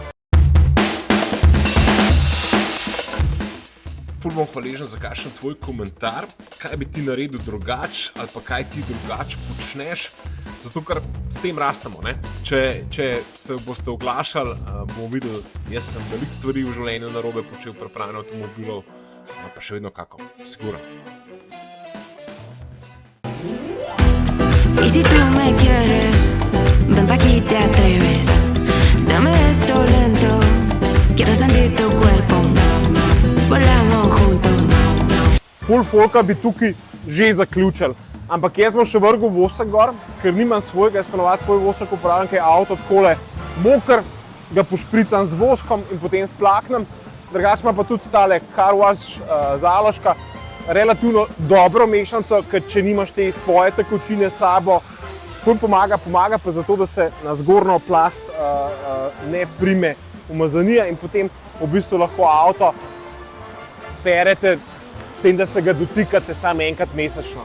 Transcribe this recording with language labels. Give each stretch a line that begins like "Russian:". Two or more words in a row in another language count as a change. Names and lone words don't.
Slovenian: Ful bom hvaležen za kakšen tvoj komentar, kaj bi ti naredil drugače ali pa kaj ti drugače počneš, zato ker s tem rastemo, ne. Če se boste oglašali, bomo videli, jaz sem veliko stvari v življenju narobe počel pri pranju avtomobilov, pa še vedno kako, sigurno.
Spanish: Y si tú me quieres, ven pa' aquí te atreves. Dame esto lento, quiero sentir tu cuerpo. Volamos juntos.
Slovenian: Ful folka bi tukaj že zaključili, ampak jaz bom še vrgel vosek gor, ker nimam svojega, jaz ponovadi svoj vosek uporabljam, ker je avto takole moker, ga pošpricam z voskom in potem splaknem. Drugače ima pa tudi tale Car Wash založka relativno dobro mešanico, ker če nimaš te svoje tekočine s sabo, Ful pomaga pa zato, da se na zgornjo plast ne prime umazanija in potem v bistvu lahko avto perete s tem, da se ga dotikate samo enkrat mesečno.